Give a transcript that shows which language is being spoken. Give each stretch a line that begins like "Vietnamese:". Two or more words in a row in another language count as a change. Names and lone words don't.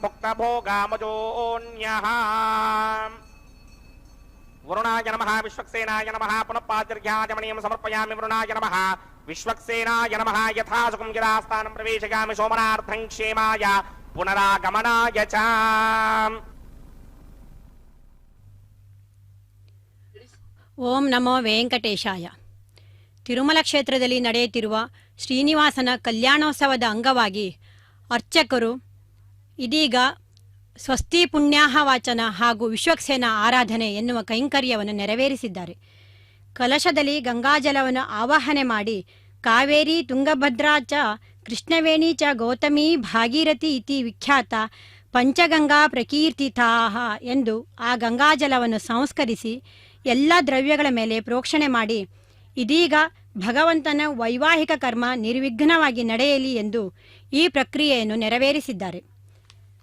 Sanskrit: भुक्तभोगामजोऽन्यः वरुणाय नमः विश्वक्सेनाय नमः पुनः पातिर्घ्याजमणीयं समर्पयामि वरुणाय नमः विश्वक्सेनाय नमः यथा सुखं गिरास्थानं प्रवेशयामि सोमनार्थं क्षेमाय पुनरागमनाय च ಓಂ ನಮೋ ವೆಂಕಟೇಶಾಯ.
Kannada: ತಿರುಮಲ ಕ್ಷೇತ್ರದಲ್ಲಿ ನಡೆಯುತ್ತಿರುವ ಶ್ರೀನಿವಾಸನ ಕಲ್ಯಾಣೋತ್ಸವದ ಅಂಗವಾಗಿ ಅರ್ಚಕರು ಇದೀಗ ಸ್ವಸ್ತಿ ಪುಣ್ಯಾಹ ವಾಚನ ಹಾಗೂ ವಿಶ್ವಕ್ಸೇನ ಆರಾಧನೆ ಎನ್ನುವ ಕೈಂಕರ್ಯವನ್ನು ನೆರವೇರಿಸಿದ್ದಾರೆ. ಕಲಶದಲ್ಲಿ ಗಂಗಾಜಲವನ್ನು ಆವಾಹನೆ ಮಾಡಿ
Sanskrit: ಕಾವೇರಿ ತುಂಗಭದ್ರಾ ಚ ಕೃಷ್ಣವೇಣಿ ಚ ಗೌತಮಿ ಭಾಗೀರಥಿ ಇತಿ ವಿಖ್ಯಾತ ಪಂಚಗಂಗಾ ಪ್ರಕೀರ್ತಿತಾಹ
Kannada: ಎಂದು ಆ ಗಂಗಾಜಲವನ್ನು ಸಂಸ್ಕರಿಸಿ ಎಲ್ಲ ದ್ರವ್ಯಗಳ ಮೇಲೆ ಪ್ರೋಕ್ಷಣೆ ಮಾಡಿ ಇದೀಗ ಭಗವಂತನ ವೈವಾಹಿಕ ಕರ್ಮ ನಿರ್ವಿಘ್ನವಾಗಿ ನಡೆಯಲಿ ಎಂದು ಈ ಪ್ರಕ್ರಿಯೆಯನ್ನು ನೆರವೇರಿಸಿದ್ದಾರೆ.